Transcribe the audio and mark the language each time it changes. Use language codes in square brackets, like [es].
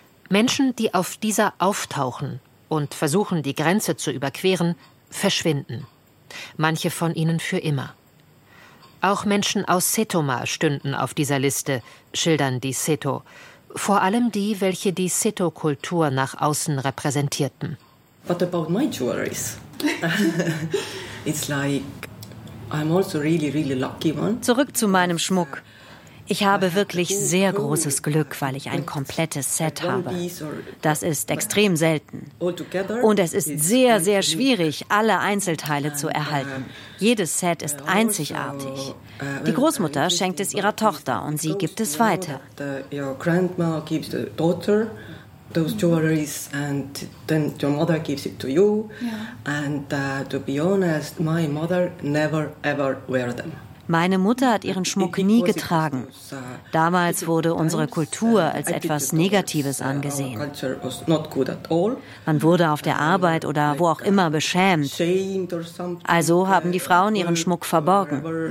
[de] Menschen, die auf dieser auftauchen und versuchen, die Grenze zu überqueren, verschwinden. Manche von ihnen für immer. Auch Menschen aus Setoma stünden auf dieser Liste, schildern die Seto. Vor allem die, welche die Seto-Kultur nach außen repräsentierten. [en] What about my jewelries? It's like I'm also really, really lucky one. [de] Zurück zu meinem Schmuck. Ich habe wirklich sehr großes Glück, weil ich ein komplettes Set habe. Das ist extrem selten. Und es ist sehr, sehr schwierig, alle Einzelteile zu erhalten. Jedes Set ist einzigartig. Die Großmutter schenkt es ihrer Tochter und sie gibt es weiter. [en] Those jewelries and then your mother gives it to you. And to be honest, my mother never ever wear them. [de] Meine Mutter hat ihren Schmuck nie getragen. Damals wurde unsere Kultur als etwas Negatives angesehen. Man wurde auf der Arbeit oder wo auch immer beschämt. Also haben die Frauen ihren Schmuck verborgen.